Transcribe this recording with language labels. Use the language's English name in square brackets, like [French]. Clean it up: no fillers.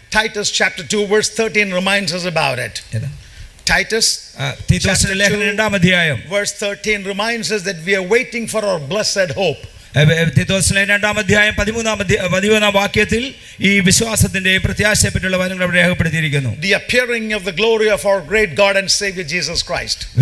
[English] Titus chapter 2 verse 13 reminds us about it. Titus [Malayalam] തീത്തോസിന്റെ ലേഖനം 2-ാം [English] verse 13 reminds us that we are waiting for our blessed hope. [Malayalam] തീത്തോസിലെ 2-ാം 13-ാം വാക്യത്തിൽ ഈ വിശ്വാസത്തിന്റെ പ്രത്യാശയെ പറ്റിയുള്ള വചനങ്ങൾ അവിടെ രേഖപ്പെടുത്തിയിരിക്കുന്നു. [English] The appearing of the glory of our great God and Savior Jesus Christ.